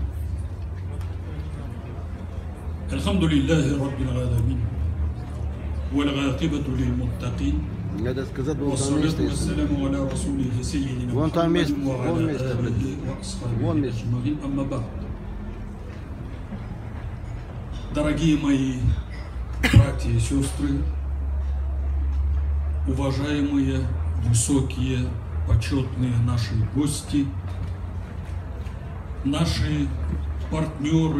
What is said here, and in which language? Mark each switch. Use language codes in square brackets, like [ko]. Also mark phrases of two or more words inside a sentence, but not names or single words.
[ar] الحمد لله رب العالمين والعاقبة للمتقين والصلاة والسلام على رسوله سيدنا محمد وعلى آله وأصحابه أجمعين. أما بعد. [ru] Дорогие мои братья и сестры, уважаемые, высокие, почетные наши гости, наши партнеры